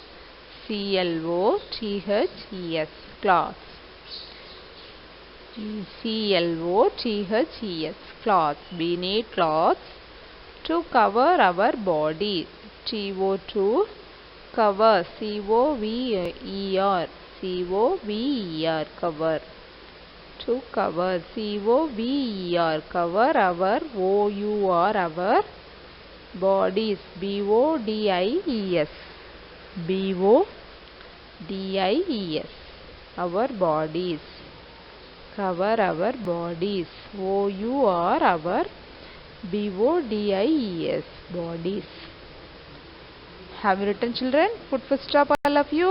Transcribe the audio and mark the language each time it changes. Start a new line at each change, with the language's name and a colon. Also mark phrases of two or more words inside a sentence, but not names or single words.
English: C-L-O-T-H-E-S, cloth, C-L-O-T-H-E-S, cloth, we need cloths to cover our body, T-O-2, cover, C-O-V-E-R, C-O-V-E-R, cover, to cover, C-O-V-E-R, cover our, O-U-R, our bodies, B-O-D-I-E-S, B-O-D-I-E-S, our bodies, cover our bodies, O-U-R, our B-O-D-I-E-S, bodies. Have you written, children? Put full stop, all of you.